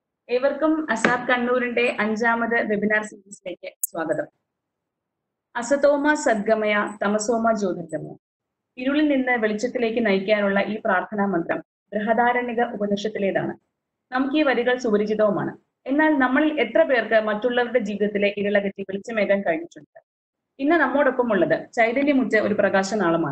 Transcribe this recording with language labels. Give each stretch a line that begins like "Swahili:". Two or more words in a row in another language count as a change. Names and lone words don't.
Malayalam: ഏവർക്കും അസാബ് കണ്ണൂരിന്റെ 5ാമത് വെബിനാർ സീരീസിലേക്ക് സ്വാഗതം.
Sanskrit: അസതോമ സദ്ഗമയ തമസോമ ജ്യോതിർഗമയ.
Malayalam: ഇരുളിൽ നിന്ന് വെളിച്ചത്തിലേക്ക് നയിക്കാനുള്ള ഈ പ്രാർത്ഥനാ മന്ത്രം ബൃഹദാരണ്യക ഉപനിഷത്തിലേതാണ്. നമുക്ക് ഈ വരികൾ സുപരിചിതവുമാണ്. എന്നാൽ നമ്മളിൽ എത്ര പേർക്ക് മറ്റുള്ളവരുടെ ജീവിതത്തിലെ ഇരുളകറ്റി വെളിച്ചമേകാൻ കഴിഞ്ഞിട്ടുണ്ട്? ഇന്ന് നമ്മോടൊപ്പം ഉള്ളത് ചൈതന്യമുറ്റ ഒരു പ്രകാശനാളമാണ്.